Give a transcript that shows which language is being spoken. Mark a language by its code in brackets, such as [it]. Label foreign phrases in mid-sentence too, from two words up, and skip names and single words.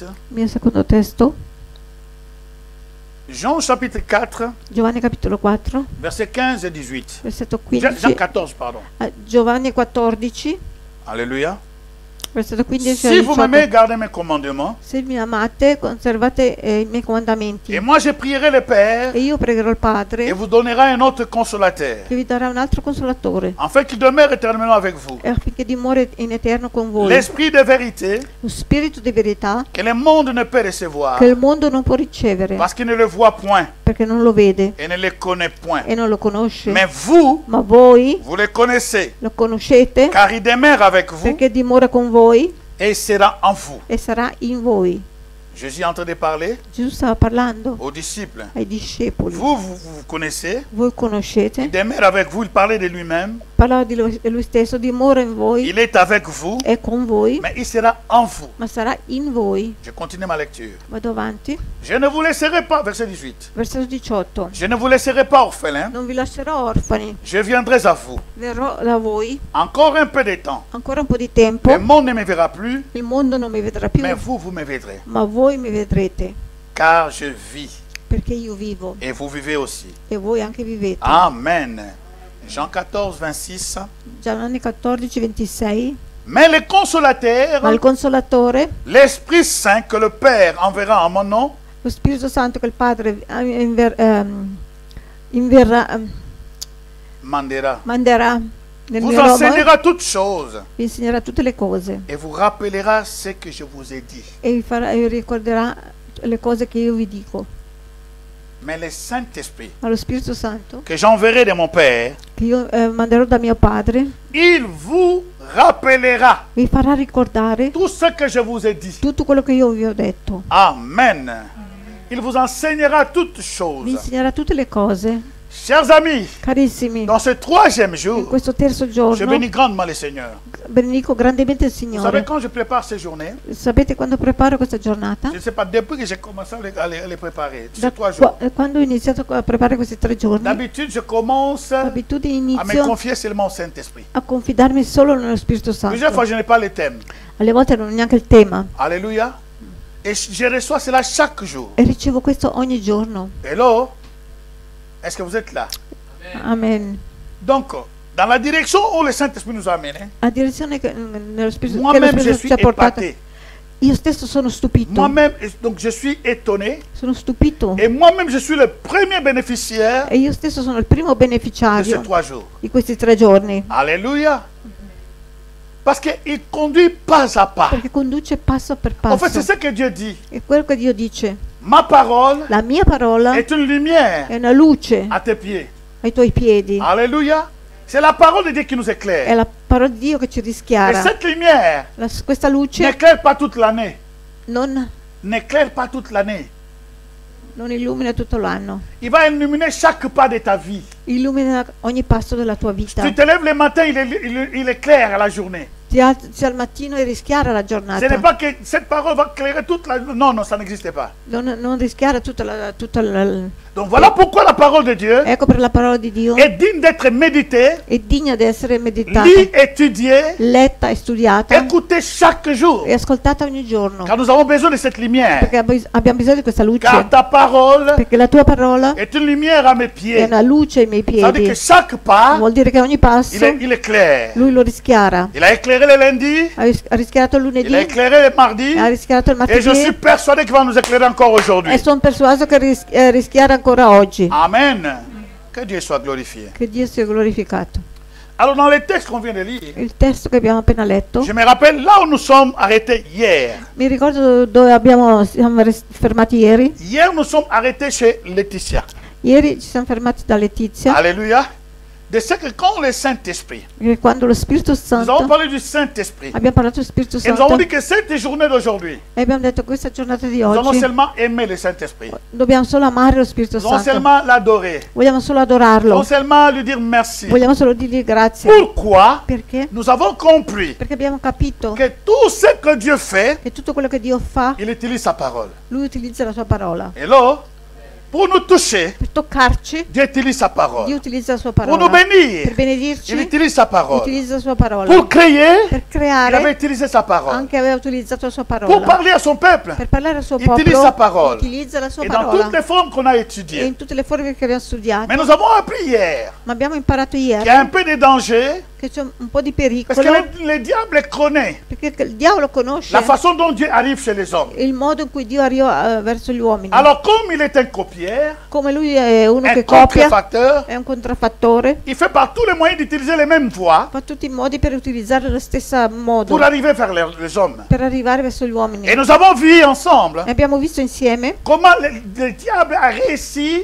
[it] Il mio secondo testo, [fr] Jean chapitre 4, [it] Giovanni capitolo 4, [fr] versets 15 et 18. [it] versetto [fr] Jean 15. 14, pardon. [it] Giovanni 14, [fr] Alléluia. [it] versetto 15 [fr] Si [it] e [fr] vous 18. m'aimez, gardez mes commandements. [it] Se mi amate, conservate i miei comandamenti. [fr] Et moi, je prierai le Père [it] E io pregherò il [fr] et [it] Padre [fr] vous donnera un autre consolateur, [it] che vi darà un altro consolatore, [fr] afin qu'il demeure éternellement avec vous. [it] e affinché dimori in eterno con voi. [fr] L'esprit de vérité [it] Lo spirito di verità [fr] que le monde ne peut recevoir [it] che il mondo non può ricevere [fr] parce qu'il ne le voit point [it] perché non lo vede [fr] et ne le connaît point. [it] e non lo conosce. [fr] Mais vous, [it] Ma voi [fr] vous le connaissez, [it] lo conoscete [fr] car il demeure avec vous [it] perché dimora con voi [fr] et il sera en vous. [it] e sarà in voi. [fr] Jésus est en train de parler [it] Gesù stava parlando [fr] aux disciples. [it] ai discepoli. [fr] Vous connaissez, [it] Voi [fr] il [it] conoscete, [fr] demeure avec vous, il parlait de lui-même, [it] parlava di lui stesso, dimora in voi, [fr] il est avec vous, [it] è con voi, [fr] mais il sera en vous. [it] ma sarà in voi. [fr] Je continue ma lecture. [it] Vado avanti. [fr] Je ne vous laisserai pas, verset 18, [it] Versetto 18. [fr] je ne vous laisserai pas orphelins, [it] Non vi lascerò orfani, [fr] je viendrai à vous. [it] verrò da voi [fr] Encore un peu de temps. [it] ancora un po' di tempo. [fr] Le monde ne me verra plus, [it] Il mondo non mi vedrà più, [fr] mais vous me verrez. [it] ma voi mi vedrete, [fr] Car je vis [it] perché io vivo [fr] et vous vivez aussi. [it] e voi anche vivete. [fr] Amen. Jean 14, 26. [it] Giovanni 14, 26. [fr] Mais le consolateur, [it] Ma il Consolatore, [fr] l'Esprit Saint que le Père enverra en mon nom, [it] lo Spirito Santo che il Padre inverrà, manderà nel [fr] vous [it] mio nome, [fr] enseignera toutes choses [it] vi insegnerà tutte le cose [fr] et vous rappellera ce que je vous ai dit. [it] e vi ricorderà le cose che io vi dico. [fr] Mais le Saint-Esprit [it] Ma lo Spirito Santo, [fr] que j'enverrai de mon Père, [it] che io manderò da mio Padre, [fr] il vous rappellera [it] vi farà ricordare [fr] tout ce que je vous ai dit. [it] tutto quello che io vi ho detto. [fr] Amen. Il vous enseignera toutes [it] vi [fr] choses. [it] insegnerà tutte le cose. [fr] Chers amis, [it] Carissimi, [fr] dans ce troisième [it] in [fr] jour, [it] questo terzo [fr] je [it] giorno [fr] bénis grandement le Seigneur. [it] benedico grandemente il [fr] Vous savez, [it] Signore. [fr] quand je prépare ces journées, [it] Sapete quando preparo questa giornata? [fr] je ne sais pas, depuis que j'ai commencé à les préparer, [it] Da [fr] ces 3 jours, [it] quando ho iniziato a preparare questi 3 giorni, [fr] d'habitude, je commence à [it] d'abitudine [fr] me [it] inizio [fr] confier seulement au Saint-Esprit. [it] a confidarmi solo nello Spirito [fr] Plusieurs [it] Santo. [fr] fois, je n'ai pas le thème. [it] Alle volte non ho neanche il tema [fr] Alléluia. Et je reçois cela chaque jour. [it] e ricevo questo ogni giorno. [fr] Hello? Est-ce que vous êtes là? Amen. Donc, dans la direction où le Saint-Esprit nous a amenés, [it] La direzione che nello Spirito, che lo [fr] moi-même, je [it] Spirito [fr] suis [it] ci ha portato. [fr] épaté. [it] Io stesso sono stupito. [fr] Moi-même, donc je suis étonné. [it] Sono stupito. [fr] Et moi-même, je suis le premier bénéficiaire [it] E io stesso sono il primo [fr] de ces [it] beneficiario [fr] 3 jours. [it] di questi 3 giorni. [fr] Alléluia. Parce qu'il conduit pas à pas. [it] Perché conduce passo per [fr] En fait, [it] passo. [fr] c'est ce que Dieu dit. [it] E quello che Dio dice. [fr] Ma parole [it] La mia parola [fr] est une lumière [it] è una luce [fr] à tes pieds. [it] ai tuoi piedi. [fr] Alléluia. C'est la parole de Dieu qui nous [it] È [fr] éclaire. [it] la parola di Dio che ci [fr] Et [it] rischiara. [fr] cette lumière [it] Questa luce [fr] n'éclaire pas toute l'année. [it] non [fr] N'éclaire pas toute l'année. [it] illumina tutto l'anno. [fr] Il va illuminer chaque pas de ta vie. [it] Illumina ogni passo della tua vita. [fr] Tu te lèves le matin, il éclaire la journée. [it] Ti alzi al mattino e rischiara la [fr] Ce [it] giornata. [fr] n'est pas que cette parole va éclairer toute la... Non, non, ça n'existe pas. [it] Non rischiara tutta la. [fr] Donc voilà pourquoi la parole de Dieu [it] Ecco per la parola di Dio [fr] est digne d'être méditée, [it] è degna di essere meditata, [fr] lue, étudiée, [it] letta e studiata [fr] écoutée chaque jour. [it] e ascoltata ogni giorno. [fr] Car nous avons besoin de cette lumière. [it] Perché abbiamo bisogno di questa luce. [fr] Car ta parole [it] Perché la tua parola [fr] est une lumière à mes [it] è [fr] pieds. [it] una luce ai miei [fr] Ça veut dire [it] piedi. [fr] que chaque pas, [it] Vuol dire che ogni passo [fr] il éclaire. [it] lui lo rischiara. [fr] Il a éclairé le lundi, [it] Ha rischiarato il [fr] il [it] lunedì, [fr] a éclairé le mardi, [it] ha rischiarato il [fr] et je suis [it] martedì [fr] persuadé qu'il va nous éclairer encore aujourd'hui. [it] e sono persuaso che rischiara ancora oggi. [fr] Amen. Que Dieu soit glorifié. [it] Che Dio sia glorificato. [fr] Alors dans les textes qu'on vient de lire, [it] Il testo che abbiamo appena letto, [fr] je me rappelle là où nous sommes arrêtés hier. [it] mi ricordo dove siamo fermati ieri. [fr] Hier, nous sommes arrêtés chez Laetitia. [it] Ieri ci siamo fermati da Letizia, [fr] Alléluia. De ce que quand le Saint-Esprit, [it] che quando lo Spirito [fr] nous avons [it] Santo, [fr] parlé du Saint-Esprit, [it] abbiamo parlato dello Spirito [fr] et nous avons [it] Santo [fr] dit que cette journée d'aujourd'hui, [it] e abbiamo detto questa giornata di [fr] nous allons [it] oggi [fr] seulement aimer le Saint-Esprit. [it] dobbiamo solo amare lo Spirito [fr] Nous allons [it] Santo, [fr] seulement l'adorer. [it] vogliamo solo [fr] Nous allons [it] adorarlo, [fr] seulement lui dire merci. [it] vogliamo solo dirgli grazie. [fr] Pourquoi? [it] Perché? [fr] Nous avons compris [it] Perché abbiamo capito [fr] que tout ce que Dieu fait, [it] che tutto quello che Dio fa, [fr] il utilise sa parole. [it] Lui utilizza la sua parola. [fr] Et là, pour nous toucher, [it] Per toccarci, [fr] Dieu utilise sa [it] Dio [fr] parole. [it] utilizza la sua [fr] Pour nous [it] parola. Per [fr] bénir, il [it] benedirci, [fr] utilise sa parole. [it] utilizza la sua parola. [fr] Pour créer, [it] Per [fr] il avait [it] creare, [fr] utilisé sa parole. [it] anche aveva utilizzato la sua [fr] Pour [it] parola. [fr] parler à son peuple, [it] Per parlare al suo [fr] il utilise sa [it] popolo, [fr] parole. [it] utilizza la sua [fr] Et dans [it] parola. [fr] toutes les formes qu'on a [it] E [fr] étudiées. [it] in tutte le forme che abbiamo studiato. [fr] Mais nous avons appris hier [it] Ma abbiamo imparato [fr] qu'il y [it] ieri [fr] a un peu de danger [it] che c'è un po' di [fr] parce [it] pericolo, [fr] que le diable connaît [it] perché il diavolo conosce [fr] la façon dont Dieu arrive chez les hommes. [it] il modo in cui Dio arriva verso gli uomini. [fr] Alors comme il est un copieur, [it] Come lui è uno [fr] un [it] che copia, [fr] contrefacteur, [it] è un contraffattore, [fr] il fait par tous les moyens d'utiliser les mêmes voies [it] fa tutti i modi per utilizzare lo stesso modo [fr] pour arriver vers les hommes. [it] per arrivare verso gli uomini. [fr] Et nous avons vu ensemble [it] E abbiamo visto insieme [fr] comment le diable a réussi